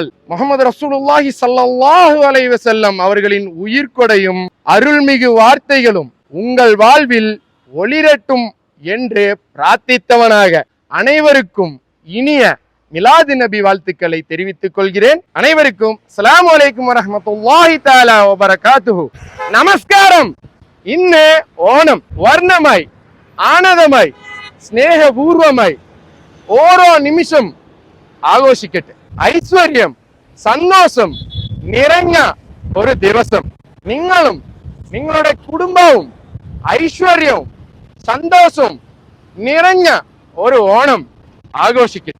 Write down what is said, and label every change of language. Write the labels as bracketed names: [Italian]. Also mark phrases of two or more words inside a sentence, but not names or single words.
[Tamil] முஹம்மது [Arabic] رسول الله صلى الله عليه وسلم [Tamil] அவர்களின் உயிர்கொடையும் அருள்மிகு வார்த்தைகளும் உங்கள் வாழ்வில் ஒளிரட்டும் என்று பிரார்த்தித்தவனாக அனைவருக்கும் இனிய மிலாது நபி வாழ்த்துக்களை தெரிவித்துக் கொள்கிறேன். [Arabic] அனைவருக்கும் السلام عليكم ورحمة الله تعالى وبركاته. [Tamil] நமஸ்காரம். [Malayalam] ഇന്ന് ഓണം വർണ്ണമായി ആനന്ദമായി സ്നേഹപൂർവമായി ഓരോ നിമിഷം ആഘോഷിക്കട്ടെ. ഐശ്വര്യം സന്തോഷം നിറഞ്ഞ ഒരു ദിവസം. നിങ്ങളും നിങ്ങളുടെ കുടുംബവും ഐശ്വര്യവും സന്തോഷവും നിറഞ്ഞ ഒരു ഓണം ആഘോഷിക്കട്ടെ.